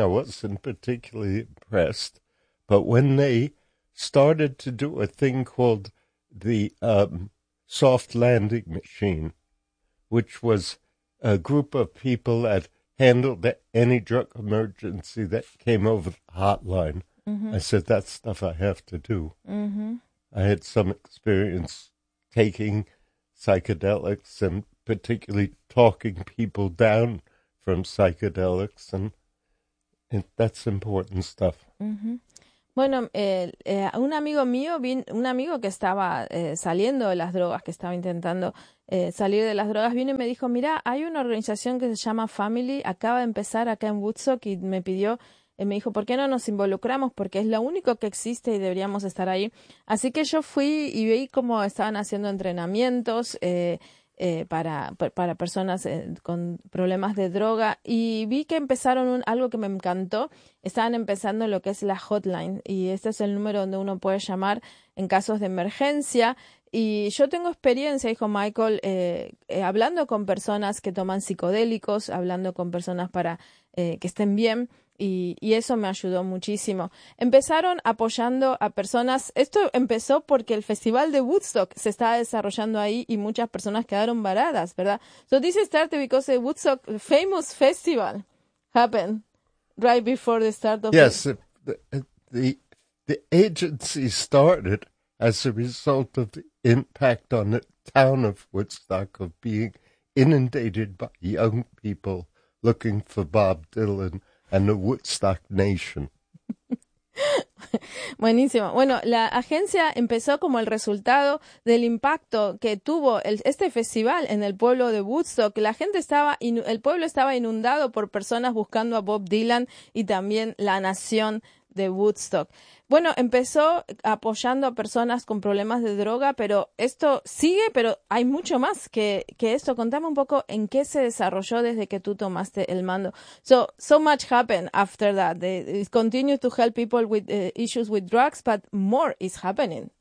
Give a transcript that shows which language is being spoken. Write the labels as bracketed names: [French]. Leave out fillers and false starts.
[English] I wasn't particularly impressed. But when they started to do a thing called the soft landing machine, which was a group of people that handled any drug emergency that came over the hotline. Mm-hmm. I said, that's stuff I have to do. Mm-hmm. I had some experience taking psychedelics and particularly talking people down from psychedelics, and that's important stuff. Mm-hmm. [Spanish] Bueno, un amigo mío, un amigo que estaba saliendo de las drogas, que estaba intentando salir de las drogas, vino y me dijo, mira, hay una organización que se llama Family, acaba de empezar acá en Woodstock, y me pidió, me dijo, ¿por qué no nos involucramos? Porque es lo único que existe y deberíamos estar ahí. Así que yo fui y vi cómo estaban haciendo entrenamientos para personas con problemas de droga y vi que empezaron algo que me encantó, estaban empezando lo que es la hotline y este es el número donde uno puede llamar en casos de emergencia y yo tengo experiencia, dijo Michael, hablando con personas que toman psicodélicos, hablando con personas para que estén bien. Y eso me ayudó muchísimo. Empezaron apoyando a personas. Esto empezó porque el festival de Woodstock se estaba desarrollando ahí y muchas personas quedaron varadas, ¿verdad? [English] So this started because the Woodstock famous festival happened right before the start of yes, the agency started as a result of the impact on the town of Woodstock of being inundated by young people looking for Bob Dylan and the Woodstock Nation. [Spanish] Buenísimo. Bueno, la agencia empezó como el resultado del impacto que tuvo este festival en el pueblo de Woodstock. La gente estaba, el pueblo estaba inundado por personas buscando a Bob Dylan y también la nación de Woodstock. Bueno, empezó apoyando a personas con problemas de droga, pero esto sigue, pero hay mucho más que esto. Contame un poco en qué se desarrolló desde que tú tomaste el mando. [English] So much happened after that. It continues to help people with issues with drugs, but more is happening.